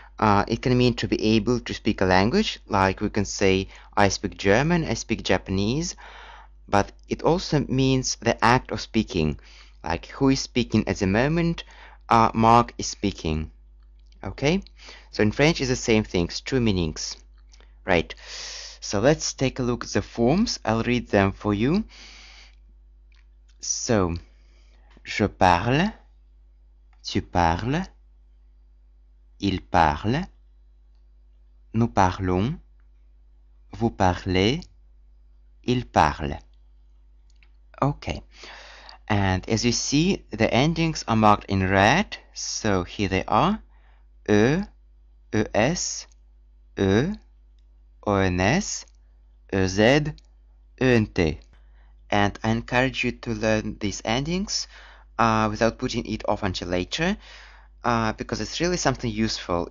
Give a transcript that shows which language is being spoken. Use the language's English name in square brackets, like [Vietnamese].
[English] It can mean to be able to speak a language, like we can say, I speak German, I speak Japanese, but it also means the act of speaking, like who is speaking at the moment, Mark is speaking. Okay? So in French, it's the same things, two meanings. Right. So let's take a look at the forms. I'll read them for you. [French] So, je parle, tu parles, il parle, nous parlons, vous parlez, il parle. [English] Okay. And as you see, the endings are marked in red. So here they are. E, ES, E, ONS, EZ, ENT. And I encourage you to learn these endings without putting it off until later, because it's really something useful.